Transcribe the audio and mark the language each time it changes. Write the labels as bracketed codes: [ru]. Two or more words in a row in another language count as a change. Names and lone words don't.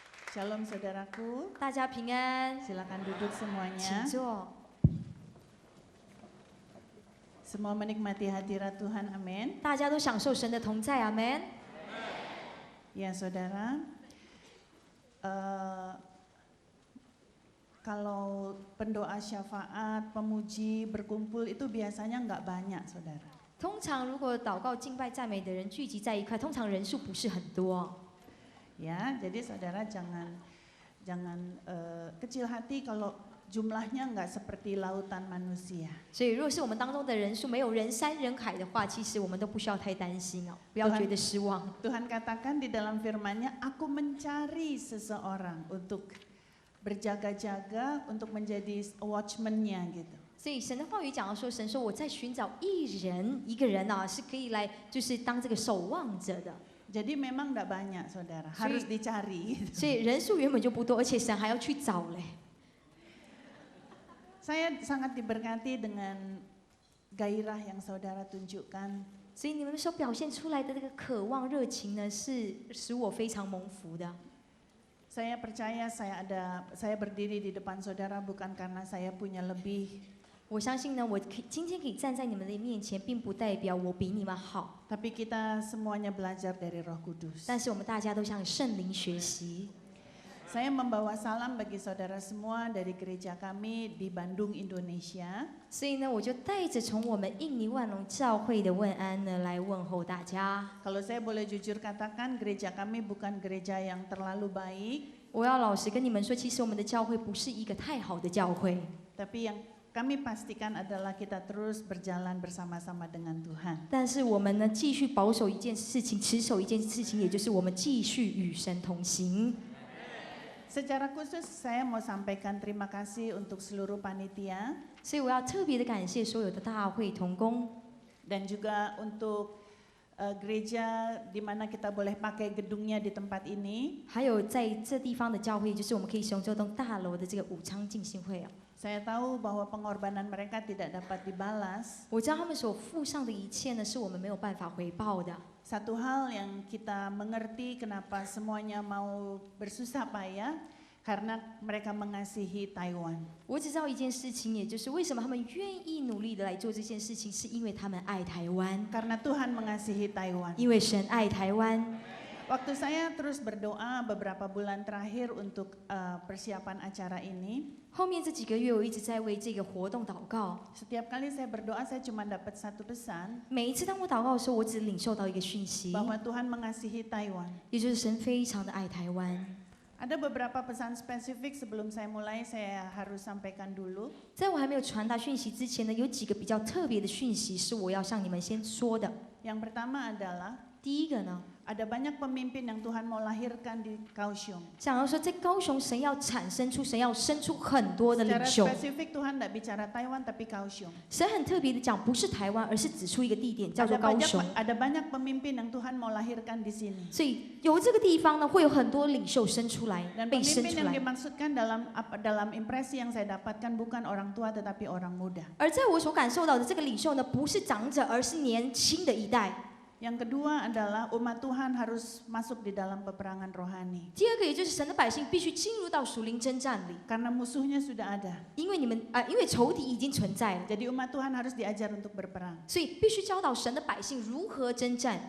[id] Shalom saudaraku, [zh] 大家平安， [id] silakan duduk [zh] 请 [id] semuanya. [zh] 坐。 [id] Semua menikmati hadirat Tuhan, amin. [zh] 大家都享受神的同在，阿门。 [id] Ya saudara, kalau pendoa syafaat, pemuji, berkumpul itu biasanya nggak banyak saudara. [zh] 通常如果祷告、敬拜、赞美的人聚集在一块，通常人数不是很多。 [id] Ya, jadi saudara jangan kecil hati kalau jumlahnya nggak seperti lautan manusia. [zh] 所以，如果是我们当中的人数没有人山人海的话，其实我们都不需要太担心哦，不要觉得失望。 [id] Tuhan katakan di dalam firman-Nya, aku mencari seseorang untuk berjaga-jaga, untuk menjadi watchman-nya gitu. [zh] 所以神的话语讲到说，神说我在寻找一个人啊，是可以来就是当这个守望者的。 [id] Jadi memang tidak banyak saudara, harus dicari. [zh] 所以人数原本就不多，而且神还要去找嘞。 [id] Saya sangat diberkati dengan gairah yang saudara tunjukkan. [zh] 所以你们所表现出来的这个渴望热情呢，是使我非常蒙福的。 [id] Saya percaya saya berdiri di depan saudara bukan karena saya punya lebih. [zh] 我相信呢，今天可以站在你们的面前，并不代表我比你们好， [id] Tapi kita semuanya belajar dari Roh Kudus. [zh] 但是我们大家都向圣灵学习。 [id] Saya membawa salam bagi saudara semua dari gereja kami di Bandung, Indonesia. [zh] 所以呢，我就带着从我们印尼万隆教会的问安呢，来问候大家。 [id] Kalau saya boleh jujur katakan, gereja kami bukan gereja yang terlalu baik, [zh] 我要老实跟你们说，其实我们的教会不是一个太好的教会， [id] tapi yang kami pastikan adalah kita terus berjalan bersama-sama dengan Tuhan. [zh] 但是我们呢，继续保守一件事情，持守一件事情，也就是我们继续与神同行。 [id] Secara khusus saya mau sampaikan terima kasih untuk seluruh panitia [zh] 所以我要特别的感谢所有的大会同工， [id] dan juga untuk gereja di mana kita boleh pakai gedungnya di tempat ini. [zh] 还有在这地方的教会，就是我们可以使用这栋大楼的这个武昌浸信会啊。 [id] Saya tahu bahwa pengorbanan mereka tidak dapat dibalas. [zh] 我知道他们所付上的一切呢，是我们没有办法回报的。 [id] Satu hal yang kita mengerti kenapa semuanya mau bersusah payah karena mereka mengasihi Taiwan. [zh] 我只知道一件事情，也就是为什么他们愿意努力的来做这件事情，是因为他们爱台湾， [id] Karena Tuhan mengasihi Taiwan. [zh] 因为神爱台湾。 [id] Waktu saya terus berdoa beberapa bulan terakhir untuk persiapan acara ini, [zh] 后面这几个月，我一直在为这个活动祷告。 [id] setiap kali saya berdoa saya cuma dapat satu pesan [zh] 每一次当我祷告的时候，我只领受到一个讯息， [id] bahwa Tuhan mengasihi Taiwan. [zh] 也就是神非常的爱台湾。 [id] Ada beberapa pesan spesifik sebelum saya mulai saya harus sampaikan dulu. [zh] 在我还没有传达讯息之前呢，有几个比较特别的讯息是我要向你们先说的。 [id] Yang pertama adalah [zh] 第一个呢， [id] ada banyak pemimpin yang Tuhan mau lahirkan di Kaohsiung. [zh] 想要说在高雄，神要神要生出很多的领 [id] Secara [zh] 袖。 [id] spesifik Tuhan tidak bicara Taiwan tapi Kaohsiung. [zh] 神很特别的讲，不是台湾，而是指出一个地点，叫做 [id] Ada [zh] 高 [id] banyak, [zh] 雄。 [id] ada banyak pemimpin yang Tuhan mau lahirkan di sini. [zh] 所以由这个地方呢，会有很多领袖生出来， [id] Dan [zh] 被生 [id] pemimpin [zh] 出 [id] yang [zh] 来。 [id] dimaksudkan dalam impresi yang saya dapatkan bukan orang tua tetapi orang muda. [zh] 而在我所感受到的这个领袖呢，不是长者，而是年轻的一代。 [id] Yang kedua adalah umat Tuhan harus masuk di dalam peperangan rohani. [zh] 第二个，也就是神的百姓必须进入到属灵征战里， [id] Karena musuhnya sudah ada. [zh] 因为因为仇敌已经存在了， [id] Jadi umat Tuhan harus diajar untuk berperang. [zh] 所以必须教导神的百姓如何征战。